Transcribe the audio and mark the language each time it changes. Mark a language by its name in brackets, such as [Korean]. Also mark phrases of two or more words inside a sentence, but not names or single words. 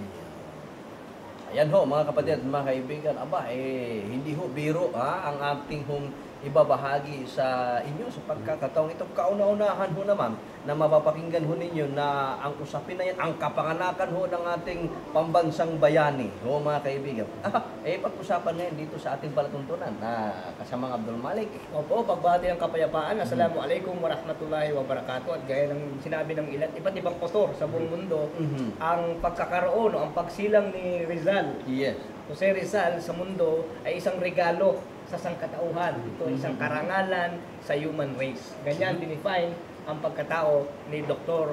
[Filipino] Ayan ho mga kapatid at mga kaibigan, hindi ho biro ang ating ibabahagi sa inyo sa pagkakataong ito. Kauna-unahan ho naman na mapapakinggan ho ninyo na ang usapin na yan, ang kapanganakan ho ng ating pambansang bayani. Ho mga kaibigan. Pag-usapan ngayon dito sa ating palatuntunan na kasamang Abdul Malik. Opo, pagbati ng kapayapaan. [Arabic] السلام عليكم ورحمة الله وبركاته. [Filipino] At gaya ng sinabi ng iba't ibang pastor sa buong mundo, ang pagkakaroon o ang pagsilang ni Rizal, Jose Rizal sa mundo ay isang regalo sa sangkatauhan. Ito ay isang karangalan sa [English] human race. [Filipino] Ganyan dinefine ang pagkatao ni Dr.